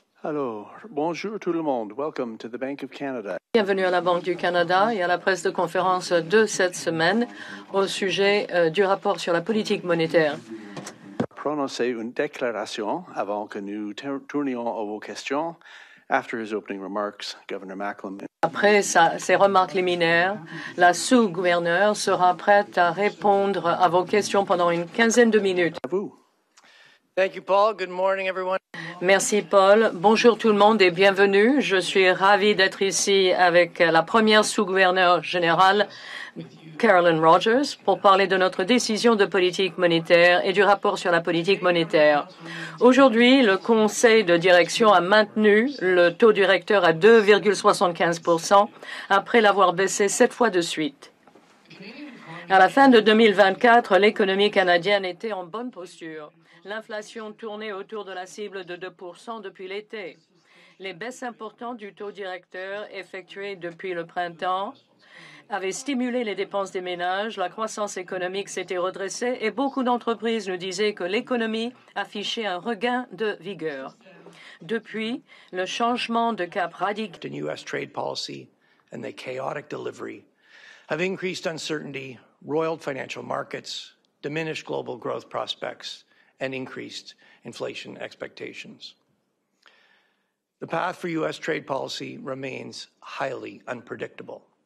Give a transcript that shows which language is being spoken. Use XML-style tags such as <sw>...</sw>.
<fr>Alors, bonjour tout le monde.</fr> <en>Welcome to the Banque du Canada.</en> <fr>Bienvenue à la Banque du Canada et à la presse de conférence de cette semaine au sujet du rapport sur la politique monétaire. Prononcer une déclaration avant que nous tournions à vos questions.</fr> <en>After his opening remarks, Governor Macklem.</en> <fr>Après ses remarques liminaires, la sous-gouverneure sera prête à répondre à vos questions pendant une quinzaine de minutes. À vous.</fr> <en>Thank you, Paul. Good morning, everyone.</en> <fr>Merci, Paul. Bonjour tout le monde et bienvenue. Je suis ravie d'être ici avec la première sous-gouverneure générale, Carolyn Rogers, pour parler de notre décision de politique monétaire et du rapport sur la politique monétaire. Aujourd'hui, le conseil de direction a maintenu le taux directeur à 2,75% après l'avoir baissé 7 fois de suite. À la fin de 2024, l'économie canadienne était en bonne posture. L'inflation tournait autour de la cible de 2% depuis l'été. Les baisses importantes du taux directeur effectuées depuis le printemps avaient stimulé les dépenses des ménages, la croissance économique s'était redressée et beaucoup d'entreprises nous disaient que l'économie affichait un regain de vigueur. Depuis, le changement de cap radical</fr> <en>The U.S. trade policy and the chaotic delivery have increased uncertainty, roiled financial markets, diminished global growth prospects, and increased inflation expectations. The path for U.S. trade policy remains highly unpredictable.</en>